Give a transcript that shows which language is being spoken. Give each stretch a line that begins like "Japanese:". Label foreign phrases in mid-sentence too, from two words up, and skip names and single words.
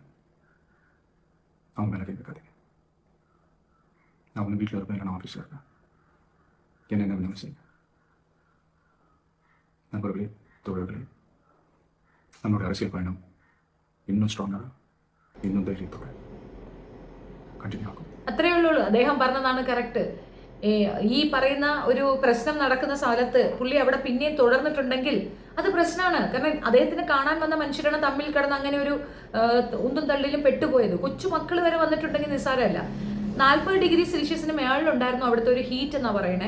Tamil: அவங்க மேலே கை வைக்காதீங்க. நான் அவங்க வீட்டில் இருப்பேன், இல்லை நான் ஆஃபீஸில் இருக்கேன். என்ன வேணாலும் செய்யுங்க. நண்பர்களே, தோழர்களே, நம்மளுடைய அரசியல் பயணம் இன்னும் ஸ்ட்ராங்காக, இன்னும் தைரியத்தோட കണ്ടിന്യൂ ആക്കും.
Malayalam: അത്രയേ ഉള്ളൂ. അദ്ദേഹം പറഞ്ഞതാണ് കറക്റ്റ്. ഈ പറയുന്ന ഒരു പ്രശ്നം നടക്കുന്ന സ്ഥലത്ത് പുള്ളി അവിടെ പിന്നെയും തുടർന്നിട്ടുണ്ടെങ്കിൽ അത് പ്രശ്നമാണ്. കാരണം അദ്ദേഹത്തിന് കാണാൻ വന്ന മനുഷ്യരാണ് തമ്മിൽ കിടന്ന് അങ്ങനെ ഒരു ഉന്തും തള്ളിലും പെട്ടുപോയത്. കൊച്ചുമക്കൾ വരെ വന്നിട്ടുണ്ടെങ്കിൽ നിസ്സാരമല്ല. 40
English: degree Celsius
Malayalam: മേളിലുണ്ടായിരുന്നു അവിടുത്തെ ഒരു ഹീറ്റ് എന്നാ പറയണേ.